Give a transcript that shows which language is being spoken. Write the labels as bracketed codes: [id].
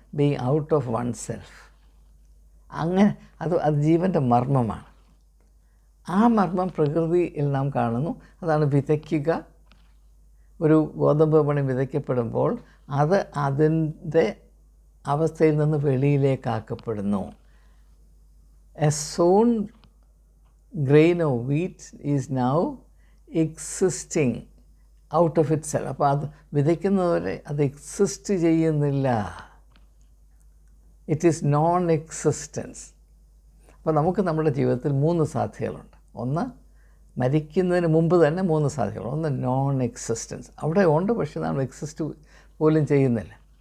[en] Being out of oneself. [ml] അങ്ങനെ അത് ജീവൻ്റെ മർമ്മമാണ്. ആ മർമ്മം പ്രകൃതിയിൽ നാം കാണുന്നു. അതാണ് വിതയ്ക്കുക. ഒരു ഗോതമ്പ് മണി വിതയ്ക്കപ്പെടുമ്പോൾ അത് അതിൻ്റെ അവസ്ഥയിൽ നിന്ന് വെളിയിലേക്കാക്കപ്പെടുന്നു. [en] A sown grain of wheat is now existing out of itself. [ml] അപ്പോൾ അത് വിതയ്ക്കുന്നവരെ അത് എക്സിസ്റ്റ് ചെയ്യുന്നില്ല. [en] It is non existence. [ml] അപ്പോൾ നമുക്ക് നമ്മുടെ ജീവിതത്തിൽ 3 സാധ്യതകളുണ്ട്. ഒന്ന്, മരിക്കുന്നതിന് മുമ്പ് തന്നെ 3 സാധ്യതകൾ. ഒന്ന് നോൺ എക്സിസ്റ്റൻസ്, അവിടെ ഉണ്ട് പക്ഷേ നമ്മൾ എക്സിസ്റ്റ് പോലും ചെയ്യുന്നില്ല.